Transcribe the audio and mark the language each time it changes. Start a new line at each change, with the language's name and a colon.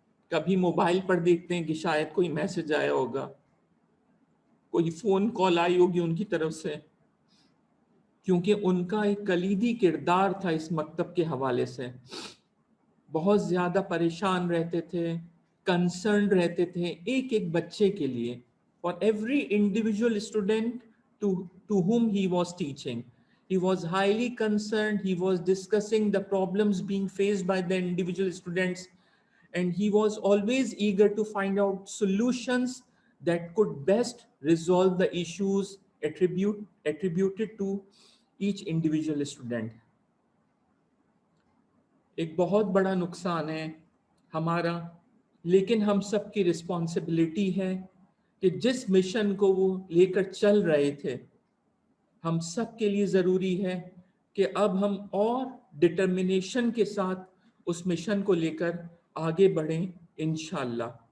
Urdu: کبھی موبائل پر دیکھتے ہیں کہ شاید کوئی میسج آیا ہوگا, کوئی فون کال آئی ہوگی ان کی طرف سے, کیونکہ ان کا ایک کلیدی کردار تھا اس مکتب کے حوالے سے. بہت زیادہ پریشان رہتے تھے, کنسرنڈ رہتے تھے ایک ایک بچے کے لیے,
English: for every individual student to whom he was teaching. He was highly concerned, he was discussing the problems being faced by the individual students, and he was always eager to find out solutions that could best resolve the issues attributed to each individual student.
Urdu: ایک بہت بڑا نقصان ہے ہمارا, لیکن ہم سب کی responsibility ہے کہ جس مشن کو وہ لے کر چل رہے تھے, ہم سب کے لیے ضروری ہے کہ اب ہم اور ڈٹرمنیشن کے ساتھ اس مشن کو لے کر آگے بڑھیں انشاءاللہ.